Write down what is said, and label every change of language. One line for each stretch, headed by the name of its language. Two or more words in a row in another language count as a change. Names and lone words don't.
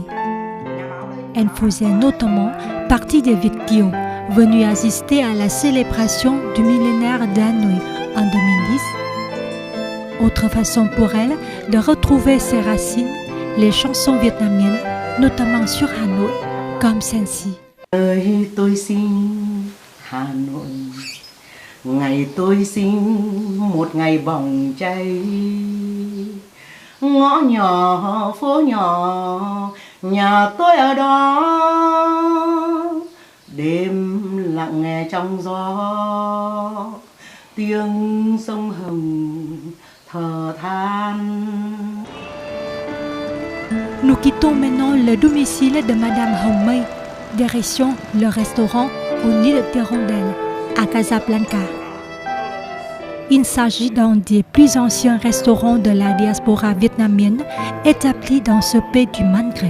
French: Elle faisait notamment partie des
Vietnamese: Việt kiều
French: venus assister à la célébration du millénaire d'Hanoï en 2010. Autre façon pour elle de retrouver ses racines, les chansons vietnamiennes, notamment sur Hanoï, comme celle-ci.
Vietnamese: Tôi xin Hà Nội, ngày tôi xin một ngày bỏng cháy, ngõ nhỏ phố nhỏ nhà tôi ở đó, đêm lặng nghe trong gió tiếng sông Hồng thở than.
French: Nous quittons maintenant le domicile de Madame Hồng Mây, direction le restaurant au nid de Hirondelle, à Casablanca. Il s'agit d'un des plus anciens restaurants de la diaspora vietnamienne établi dans ce pays du Maghreb.